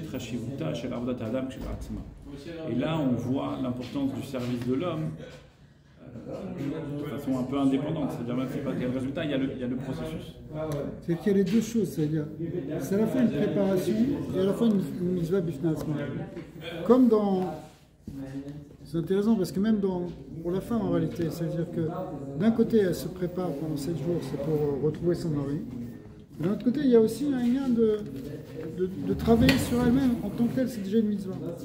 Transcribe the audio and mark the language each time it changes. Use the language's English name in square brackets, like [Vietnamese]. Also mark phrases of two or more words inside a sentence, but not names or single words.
[French] Et là on voit l'importance du service de l'homme de façon un peu indépendante, c'est-à-dire même si pas quel résultat, il y a le processus. C'est qu'il y a les deux choses, c'est-à-dire c'est à la fois une préparation et à la fois une [Hebrew] מצוה בפני עצמה. [French] Comme dans... C'est intéressant parce que même pour la femme en réalité, c'est-à-dire que d'un côté elle se prépare pendant 7 jours, c'est pour retrouver son mari. De l'autre côté, il y a aussi un lien de travailler sur elle-même en tant que telle, c'est déjà une mitzvah.